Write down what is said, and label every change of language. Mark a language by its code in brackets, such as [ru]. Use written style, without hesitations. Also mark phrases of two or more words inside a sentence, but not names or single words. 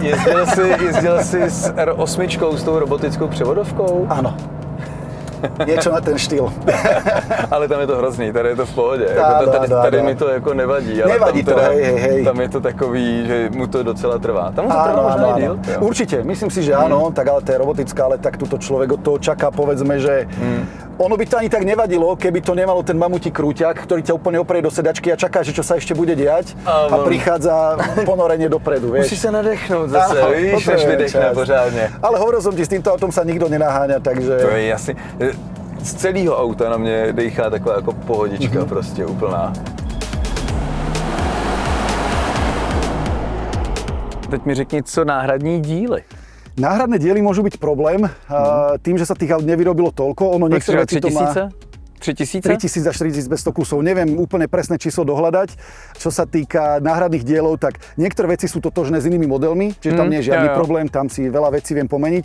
[cs] Jezdil jsi s R8 s tou robotickou převodovkou? [sk] Áno. Niečo na ten štýl. [cs] Ale tam je to hrozný, tady je to v pohodě. Tady mi to jako nevadí. Ale nevadí tam to, hej. Tam je to takový, že mu to docela trvá. Tam mu to trvá možná i díl. [sk] Určite, myslím si, že áno, tak ale to je robotická, ale tak tuto človek od toho čaká, povedzme, že ono by to ani tak nevadilo, keby to nemalo ten mamutí krúťak, ktorý ťa úplne oprie do sedačky a čaká, že čo sa ešte bude diať a prichádza ponorenie dopredu, vieš. [cs] Musíš sa nadechnout zase, víš, než vydechne pořádne. [sk] Ale hovoril som ti, s týmto autom sa nikto nenaháňa, takže... [cs] To je jasný. Z celého auta na mě dejchá taková jako pohodička prostě úplná. Teď mi řekni, co náhradní díly. [sk] Náhradné diely môžu byť problém, tým, že sa tých aut nevyrobilo toľko. Ono niektoré veci to má... 3000? 3000 až 4500 kusov. Neviem úplne presné číslo dohľadať. Čo sa týka náhradných dielov, tak niektoré veci sú totožné s inými modelmi, čiže tam nie je žiadny problém, tam si veľa vecí viem pomeniť.